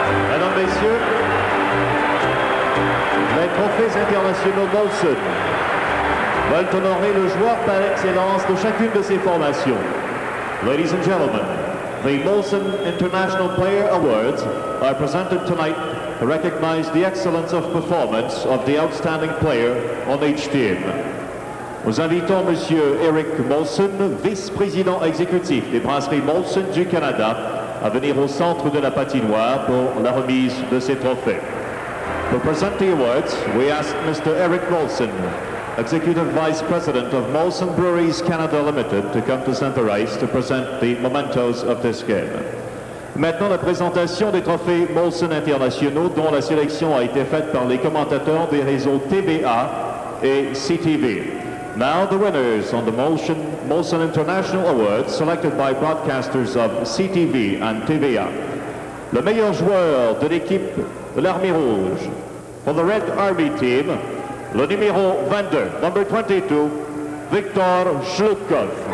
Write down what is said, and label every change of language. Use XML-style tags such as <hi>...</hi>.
<fr>Mesdames, Messieurs, les trophées internationaux Molson veulent honorer le joueur par excellence de chacune de ces formations.</fr> <en>Ladies and gentlemen, the Molson International Player Awards are presented tonight to recognize the excellence of performance of the outstanding player on each team.</en> <fr>Nous invitons Monsieur Eric Molson, vice-président exécutif des brasseries Molson du Canada, à venir au centre de la patinoire pour la remise de ces trophées.</fr> <en>To present the awards, we ask Mr. Eric Molson, Executive Vice President of Molson Breweries Canada Limited, to come to center ice to present the mementos of this game.</en> <fr>Maintenant, la présentation des trophées Molson internationaux, dont la sélection a été faite par les commentateurs des réseaux TVA et CTV.</fr> <en>Now, the winners on the Molson International Awards, selected by broadcasters of CTV and TVA.</en> <fr>Le meilleur joueur de l'équipe de l'Armée Rouge.</fr> <en>For the Red Army team,</en> <fr>le numéro 22,</fr> <en>number 22,</en> <fr>Viktor Shlukov.</fr>